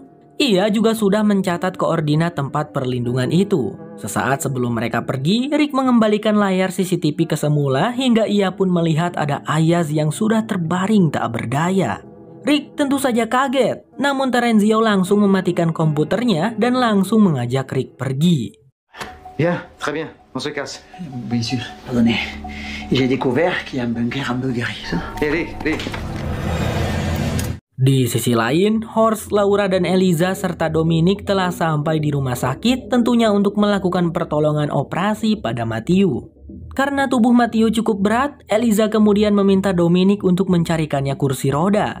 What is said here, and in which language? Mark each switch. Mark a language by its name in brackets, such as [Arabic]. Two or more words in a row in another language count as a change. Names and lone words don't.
[Indonesian] Ia juga sudah mencatat koordinat tempat perlindungan itu. Sesaat sebelum mereka pergi, Rick mengembalikan layar CCTV ke semula hingga ia pun melihat ada Ayaz yang sudah terbaring tak berdaya. Rick tentu saja kaget, namun Terenzio langsung mematikan komputernya dan langsung mengajak Rick pergi. [French] Bien, très bien, on se casse. Bien sûr, pardonnez. J'ai découvert qu'il y a un bunker à Bulgarie, ça. [Indonesian] Di sisi lain, Horst, Laura, dan Eliza serta Dominic telah sampai di rumah sakit tentunya untuk melakukan pertolongan operasi pada Matthew. Karena tubuh Matthew cukup berat, Eliza kemudian meminta Dominic untuk mencarikannya kursi roda.